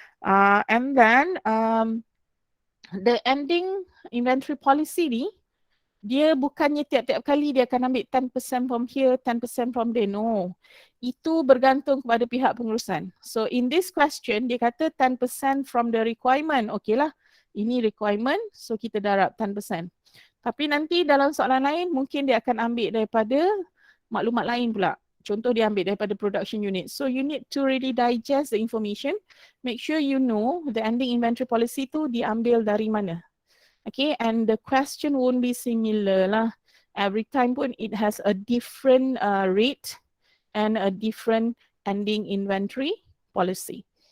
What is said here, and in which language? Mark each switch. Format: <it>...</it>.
<ms>And then the ending inventory policy ni, dia bukannya tiap-tiap kali dia akan ambil 10%</ms> <en>from here, 10% from there.</en> <ms>No. Itu bergantung kepada pihak pengurusan. So in this question, dia kata 10% from the requirement. Okay lah, ini requirement, so kita darab 10%. Tapi nanti dalam soalan lain, mungkin dia akan ambil daripada maklumat lain pula. Contoh dia ambil daripada production unit.</ms> <en>So you need to really digest the information. Make sure you know the ending inventory policy</en> <ms>tu diambil dari mana.</ms> <en>Okay, and the question won't be similar lah. Every time pun it has a different rate and a different ending inventory policy.</en>